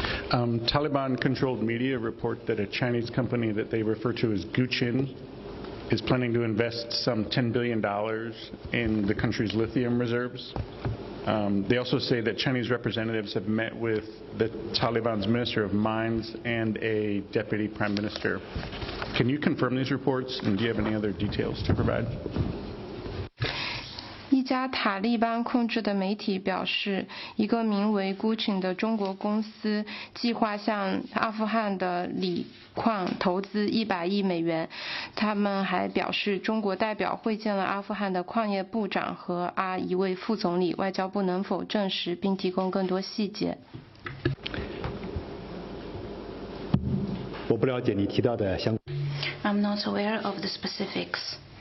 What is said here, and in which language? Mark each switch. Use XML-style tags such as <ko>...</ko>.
<en>Taliban-controlled media report that a Chinese company that they refer to as Guqin is planning to invest some $10 billion in the country's lithium reserves. They also say that Chinese representatives have met with the Taliban's Minister of Mines and a Deputy Prime Minister. Can you confirm these reports, and do you have any other details to provide?</en> <zh>一家塔利班控制的媒体表示，一个名为 Gucci 的中国公司计划向阿富汗的锂矿投资100亿美元。他们还表示，中国代表会见了阿富汗的矿业部长和一位副总理，外交部能否证实并提供更多细节？我不了解你提到的相关。</zh> <en>I'm not aware of the specifics.</en>